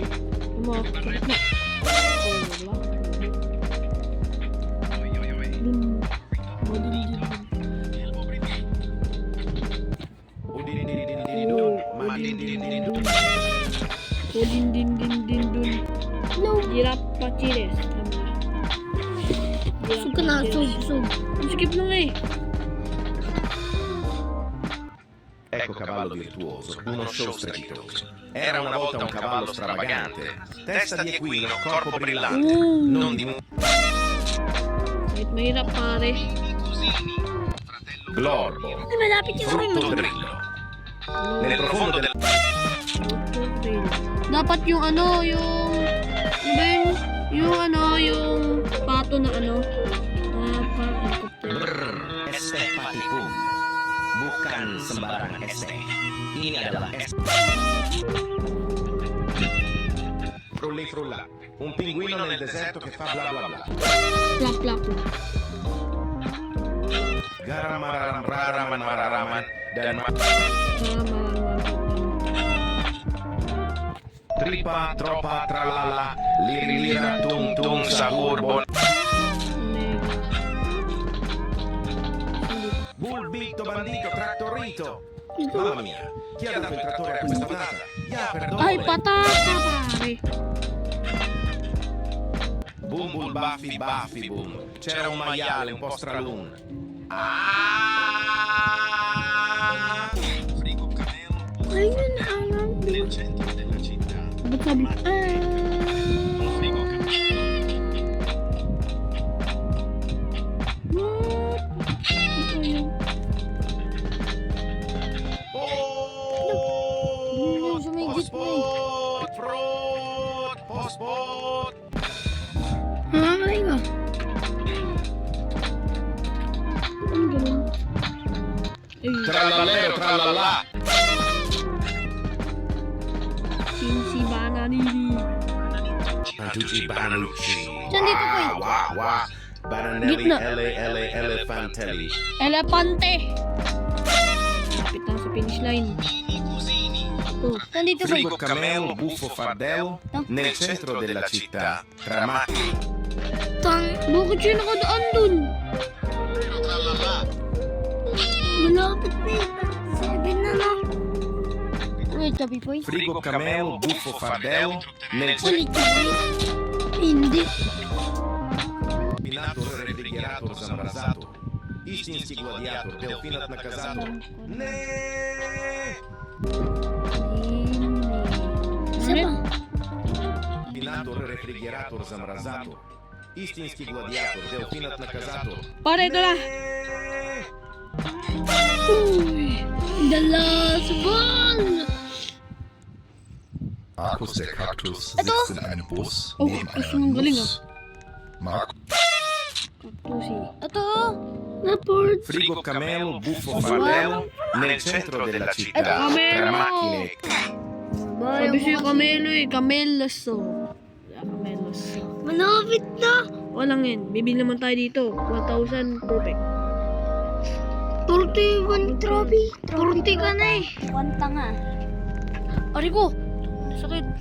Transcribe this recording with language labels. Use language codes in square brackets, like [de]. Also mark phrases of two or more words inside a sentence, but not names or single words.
[tl] Sa gitna. Oh, wala. Din. [en] No. Giraffe Pachires. [tl] Sug ka na, sug. Skip lang eh. [it] Ecco cavallo virtuoso, uno show strepitoso. Era una volta un cavallo stravagante, testa di equino, corpo brillante, non di [tl] Wait, mahirap pare. [it] glorbo, [tl] Ay, malapit yung [it] frutto drillo. Nel profondo del [tl] Dapat yung ano ba yung pato na [id] Bukan sembarangan este. Ini adalah es. [it] Frulli frulla. Un pinguino nel deserto che fa bla bla bla. Plak, plak, plak. Garam mararam raraman mararaman dan tripa tropa tralala lirira tung tung sahur bon. Bulbito bandito trattorito. Mamma mia, chi ha dato il trattore a questa patata? [es] Ya, perdone. [tl] Ay, patata, pare. Boom boom baffi baffi boom. [it] C'era un maiale un po' stralun. Frigo Camelo [tl] Ayun ang [it] nel centro della città. [tl] Ba't sabi? [it] Frigo Camelo. [en] What? [tl] Ito yung... Yung sa may gitna eh. Pospot. ay ba? Ano ganun? Ay, [it] Tralalero tralala. Cincy Bananini. Antucci Bananucci. [tl] Saan dito po yun? [it] Wah wah. Bananelli [tl] Gitna. [it] elefantelli. [tl] Elepante! Lapit na sa [en] finish line. [tl] Oh, Saan dito po yun? [it] Frigo Camelo buffo fardello nel centro della città tra macchine. [tl] bakit siya nakadaan dun? Malapit na yun. 7 na lang. Wait, sabi po [it] Frigo Camelo buffo fardello nel [tl] Ulit [it] centro [tl] na yun. Hindi. [ru] Pinato refrigerator zamrazato. Истинский гладиатор Delfinat наказато. Не! [tl] Isa pa. [ru] Pinato refrigerator zamrazato. Истинский гладиатор Delfinat наказато. [tl] Pare, ito na! [en] Uy, the last one. [de] Markus der Kaktus [tl] Ito. [de] sitzt in einem Bus [tl] Oh, [de] neben das ist einer [tl] ein Galing, [de] Nuss. Markus Kaktusi. [tl] Ito. Report. [it] Frigo Camelo buffo fardello nel centro della città Camelo! tra macchine. [tl] Sabi siya Camelo eh. Camelos oh. Camelos. Malapit na. Walang yan. Bibili naman tayo dito. 1,000 perfect. 41 trophy. 40 ka na eh. Kwanta nga. Ari ko! Sakit.